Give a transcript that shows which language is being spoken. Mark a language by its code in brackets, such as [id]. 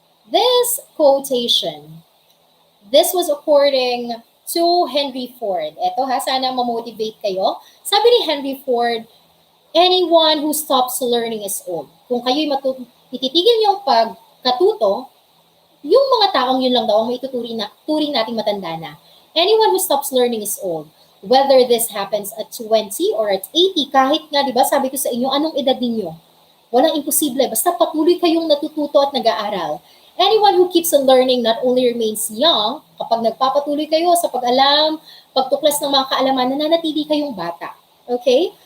[en] This quotation, this was according to Henry Ford. [tl] Ito ha, sana ma-motivate kayo. Sabi ni Henry Ford, [en] anyone who stops learning is old. [tl] Kung kayo'y ititigil yung pagkatuto, yung mga taong yun lang daw ang may turing nating matanda na. [en] Anyone who stops learning is old. Whether this happens at 20 or at 80, [tl] kahit nga, di ba, sabi ko sa inyo, anong edad ninyo? Walang imposible. Basta patuloy kayong natututo at nag-aaral. [en] Anyone who keeps on learning not only remains young, [tl] kapag nagpapatuloy kayo sa pag-alam, pagtuklas ng mga kaalaman, nananatili kayong bata. Okay?